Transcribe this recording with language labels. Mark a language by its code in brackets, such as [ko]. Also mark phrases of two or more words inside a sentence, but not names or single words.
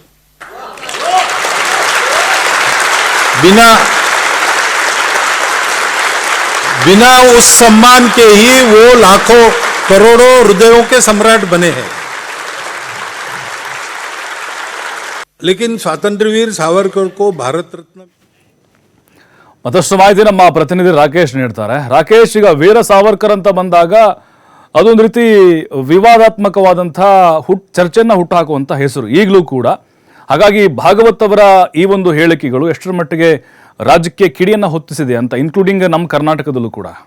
[hi] बिना उस सम्मान के ही वो लाखों करोड़ों हृदयों के सम्राट बने हैं. लेकिन स्वातंत्र्यवीर सावरकर को भारत रत्न. [kn] ಮತ್ತಷ್ಟು ಮಾಹಿತಿ ನಮ್ಮ ಪ್ರತಿನಿಧಿ ರಾಕೇಶ್ ನೀಡ್ತಾರೆ. ರಾಕೇಶ್, ಈಗ ವೀರ ಸಾವರ್ಕರ್ ಅಂತ ಬಂದಾಗ ಅದೊಂದು ರೀತಿ ವಿವಾದಾತ್ಮಕವಾದಂಥ ಚರ್ಚೆಯನ್ನು ಹುಟ್ಟುಹಾಕುವಂಥ ಹೆಸರು ಈಗಲೂ ಕೂಡ. ಹಾಗಾಗಿ ಭಾಗವತ್ ಅವರ ಈ ಒಂದು ಹೇಳಿಕೆಗಳು ಎಷ್ಟರ ಮಟ್ಟಿಗೆ ರಾಜ್ಯಕ್ಕೆ ಕಿಡಿಯನ್ನು ಹೊತ್ತಿಸಿದೆ ಅಂತ, ಇನ್ಕ್ಲೂಡಿಂಗ್ ನಮ್ಮ ಕರ್ನಾಟಕದಲ್ಲೂ ಕೂಡ.